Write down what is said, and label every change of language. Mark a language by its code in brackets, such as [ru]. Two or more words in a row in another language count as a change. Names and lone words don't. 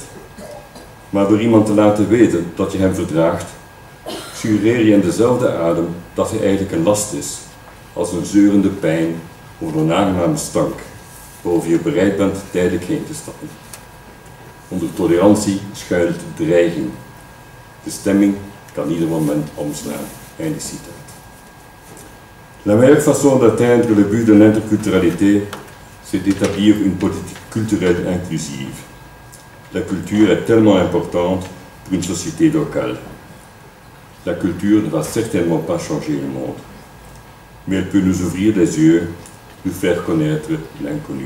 [nl] Maar door iemand te laten weten dat je hem verdraagt, suggereer je in dezelfde adem dat hij eigenlijk een last is, als een zeurende pijn of een onaangename stank, waarover je bereid bent tijdelijk heen te stappen. Onder tolerantie schuilt dreiging. De stemming kan ieder moment omslaan. Einde citaat. [fr] La meilleure façon d'atteindre le but de l'interculturalité, c'est d'établir une politique culturelle inclusive. La culture est tellement importante pour une société locale. La culture ne va certainement pas changer le monde, mais elle peut nous ouvrir les yeux, nous faire connaître l'inconnu.